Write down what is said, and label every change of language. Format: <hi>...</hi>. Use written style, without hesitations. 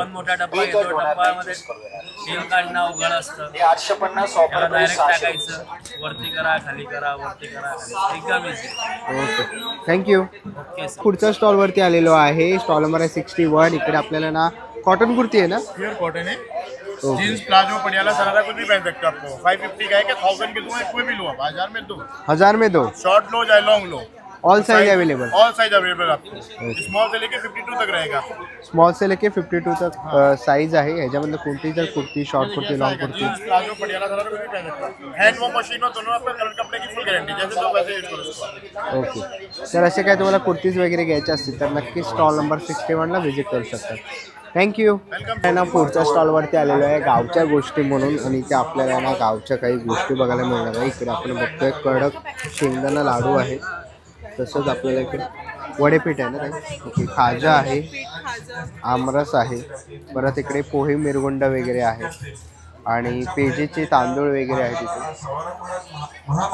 <mr>आपण मोठा डब्बा घेतो, डब्बामध्ये तेल काढणं अवघड असतं.</mr> <en>850. Offer</en> <mr>त्याला</mr> <en>Price direct 600.</en> <mr>टाकायचं, वरती करा, खाली करा, वरती करा, खाली. एकदम easy.</mr> <en>Okay. Thank you. Okay sir.</en> <mr>पुढच्या स्टॉलवरती आलेलो आहे. स्टॉल नंबर आहे 61. इकडे आपल्याला ना कॉटन कुर्ती है ना?</mr> <hi>प्योर कॉटन है,</hi> <en>Okay.</en> <hi>जीन्स प्लाजो पटियाला सरारा कुछ भी पहन सकते हो आपको। 550 का है कि 1000 के दो, कोई भी लो आप, 1000 में दो, 1000 में दो. शॉर्ट लो चाहे लॉन्ग लो,</hi> <en>all size available,</en> <hi>all size available आपको, स्मॉल से लेके 52 तक रहेगा।</hi> <mr>स्मॉल से लेके 52 तक साईज आहे. ह्याच्यामध्ये कोणती जर kurti, short kurti, long kurti,</mr> <hi>jeans, palazzo, Patiala सारा कुछ भी पहन सकता है। हैंड वॉश मशीन में दोनों आपका कलर कपड़े की फुल गारंटी, जैसे तो वैसे यूज करो उसको।</hi> <en>Okay.</en> <mr>तर असे काय तुम्हाला कुर्तीज वगैरे घ्यायचे असतील तर नक्की स्टॉल नंबर 61ला व्हिजिट करू शकता. थँक्यू. ना पुढच्या स्टॉलवरती आलेलो आहे गावच्या गोष्टी म्हणून, आणि इथे आपल्याला ना गावच्या काही गोष्टी बघायला मिळणार आहे. इकडे आपण बघतोय कडक शेंगदाणा लाडू आहे, तसंच आपल्याला इकडे वडेपीठ आहे ना काही, ओके, खाजा आहे, आमरस आहे, परत इकडे पोहे मिरगुंड वगैरे आहे आणि पेजेचे तांदूळ वगैरे आहेत इथे.</mr>